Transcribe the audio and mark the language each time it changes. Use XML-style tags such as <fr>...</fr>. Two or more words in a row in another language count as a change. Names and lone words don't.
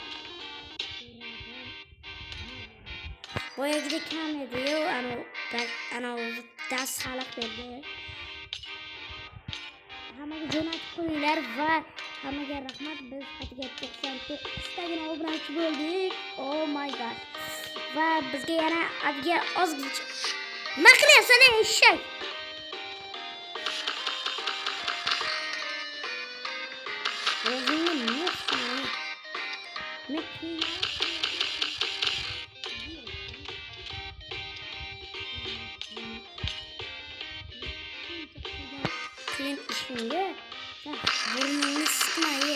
<uz>Boyagida kam edi-yu, ana dars xalaq berdi. hammaga jo'natib qo'yinglar va hammaga rahmat. Biz atga 99 tagina obunachi bo'ldik.</uz> <en>Oh my god.</en> <uz>Va bizga yana atga ozgina nima qilyapsan eshak? O'zingni nima qiyin ishimga sen burningni siqma.</uz>